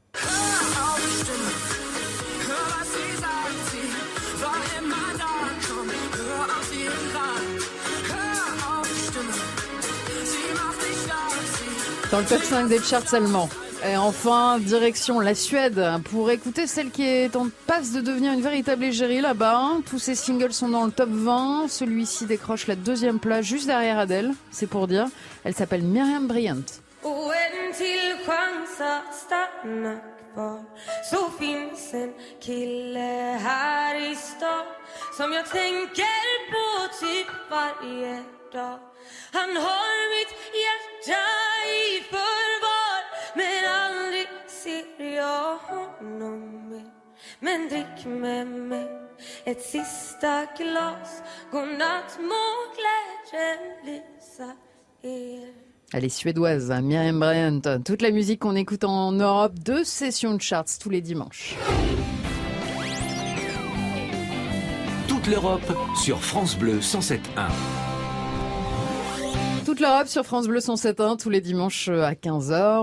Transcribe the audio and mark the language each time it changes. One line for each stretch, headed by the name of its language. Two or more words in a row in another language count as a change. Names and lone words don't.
French: Dans le top 5 des charts allemands. Et enfin, direction la Suède, pour écouter celle qui est en passe de devenir une véritable égérie là-bas. Tous ses singles sont dans le top 20. Celui-ci décroche la 2e place, juste derrière Adele, c'est pour dire. Elle s'appelle Miriam Bryant.
Swedish: Så finns en kille här i stan som jag tänker på typ varje dag. Han har mitt hjärta i förvar, men aldrig ser jag honom mer. Men drick med mig ett sista glas, godnatt må glädjen lysa er.
French: Elle est suédoise, Miriam Bryant. Toute la musique qu'on écoute en Europe, 2 sessions de charts tous les dimanches. Toute l'Europe sur France Bleu 107.1. Toute l'Europe sur France Bleu 107.1 tous les dimanches à 15h.